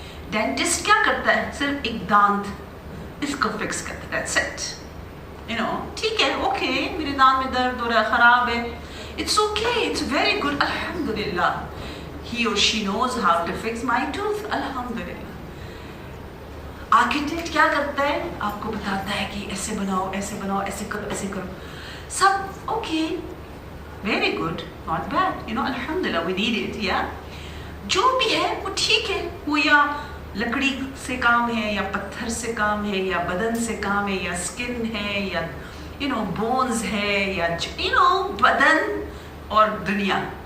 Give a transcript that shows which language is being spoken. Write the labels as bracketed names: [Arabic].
[Urdu] Dentist کیا کرتا ہے؟ صرف ایک دانت اس کو فکس کرتا ہے, [English] that's it. [Urdu] ٹھیک ہے, اوکے, میرے دانت میں درد ہو رہا ہے, خراب ہے, [English] it's okay, it's very good, alhamdulillah, he or she knows how to fix my tooth, alhamdulillah. [Urdu] Architect کیا کرتا ہے؟ آپ کو بتاتا ہے کہ ایسے بناؤ, ایسے کرو, سب okay, [English] very good, not bad, alhamdulillah, we need it, yeah. [Urdu] جو بھی ہے وہ ٹھیک ہے, وہ یا لکڑی سے کام ہے, یا پتھر سے کام ہے, یا بدن سے کام ہے, یا اسکن ہے, یا بونز ہے, یا بدن اور دنیا.